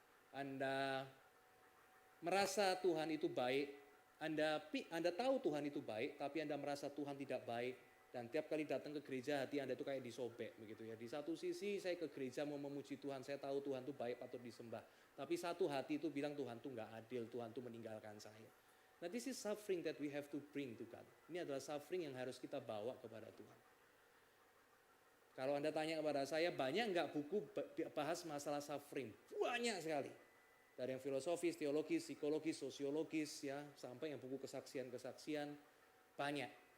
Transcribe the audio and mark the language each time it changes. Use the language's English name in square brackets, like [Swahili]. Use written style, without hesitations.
[Indonesian] Anda merasa Tuhan itu baik. Anda tahu Tuhan itu baik, tapi Anda merasa Tuhan tidak baik. Dan tiap kali datang ke gereja hati Anda itu kayak disobek begitu ya. Di satu sisi saya ke gereja mau memuji Tuhan, saya tahu Tuhan itu baik patut disembah. Tapi satu hati itu bilang Tuhan itu nggak adil, Tuhan itu meninggalkan saya. [English] Nah, this is suffering that we have to bring to God. [Indonesian] Ini adalah suffering yang harus kita bawa kepada Tuhan. Kalau Anda tanya kepada saya, banyak nggak buku bahas masalah suffering? Banyak sekali. Dari yang filosofis, teologis, psikologis, sosiologis, ya, sampai yang buku kesaksian-kesaksian, banyak.